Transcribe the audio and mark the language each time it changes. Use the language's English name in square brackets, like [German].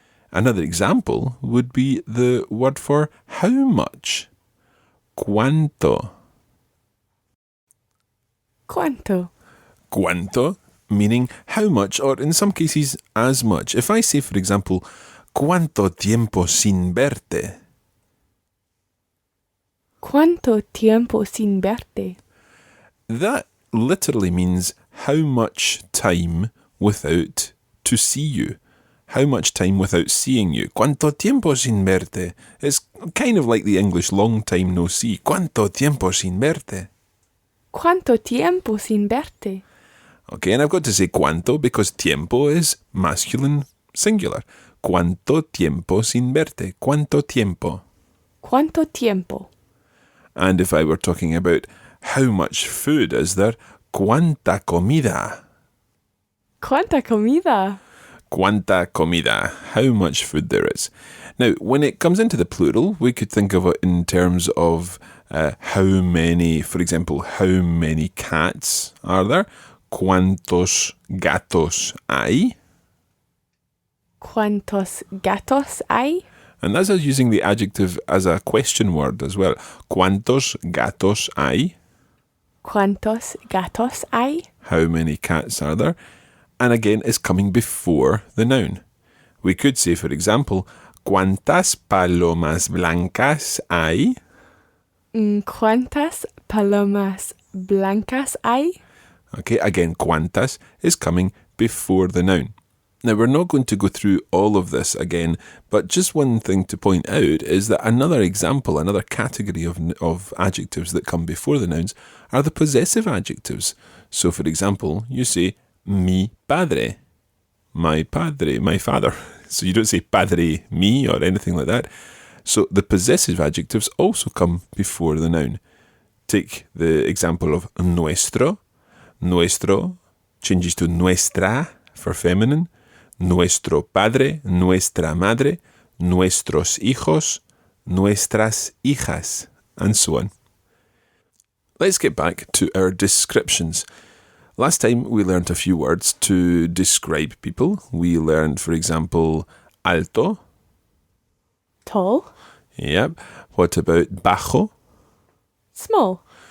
[English] Another example would be the word for how much. [Spanish] ¿Cuánto? ¿Cuánto? ¿Cuánto? [English] Meaning how much, or in some cases, as much. If I say, for example, [Spanish] ¿cuánto tiempo sin verte? ¿Cuánto tiempo sin verte? [English] That literally means how much time without to see you. How much time without seeing you? [Spanish] ¿Cuánto tiempo sin verte? [English] It's kind of like the English long time no see. [Spanish] ¿Cuánto tiempo sin verte? ¿Cuánto tiempo sin verte? [English] Okay, and I've got to say cuánto because tiempo is masculine singular. [Spanish] ¿Cuánto tiempo sin verte? ¿Cuánto tiempo? ¿Cuánto tiempo? [English] And if I were talking about how much food is there, [Spanish] ¿cuánta comida? ¿Cuánta comida? ¿Cuánta comida? [English] How much food there is. Now, when it comes into the plural, we could think of it in terms of how many, for example, how many cats are there? [Spanish] ¿Cuántos gatos hay? ¿Cuántos gatos hay? [English] And that's us using the adjective as a question word as well. [Spanish] ¿Cuántos gatos hay? ¿Cuántos gatos hay? [English] How many cats are there? And again, it's coming before the noun. We could say, for example, [Spanish] ¿Cuántas palomas blancas hay? ¿Cuántas palomas blancas hay? [English] Okay, again, ¿cuántas is coming before the noun. Now, we're not going to go through all of this again, but just one thing to point out is that another example, another category of adjectives that come before the nouns are the possessive adjectives. So, for example, you say, [Spanish] mi padre, [English] my padre, my father. So you don't say padre mi or anything like that. So the possessive adjectives also come before the noun. Take the example of nuestro. Nuestro changes to nuestra for feminine. [Spanish] Nuestro padre, nuestra madre, nuestros hijos, nuestras hijas, and so on. [English] Let's get back to our descriptions. Last time we learned a few words to describe people. We learned, for example, alto. Tall. Yep. What about bajo? Small.